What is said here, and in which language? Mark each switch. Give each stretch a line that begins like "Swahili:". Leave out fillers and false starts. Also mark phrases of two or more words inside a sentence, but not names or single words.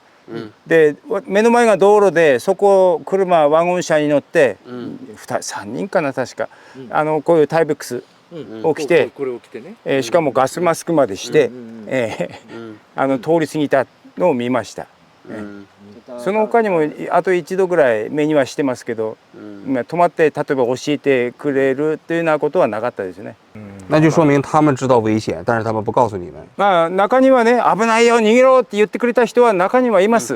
Japanese: で目の前が道路で、そこ車ワゴン車に乗って、3人かな確か、こういうタイベックスを着て、しかもガスマスクまでして、通り過ぎたのを見ました。その他にもあと一度ぐらい目にはしてますけど、止まって例えば教えてくれるっていうようなことはなかったですね。
Chinese: 那就说明他们知道危险，但是他们不告诉你们。
Japanese: まあ中にはね、危ないよ逃げろって言ってくれた人は中にはいます。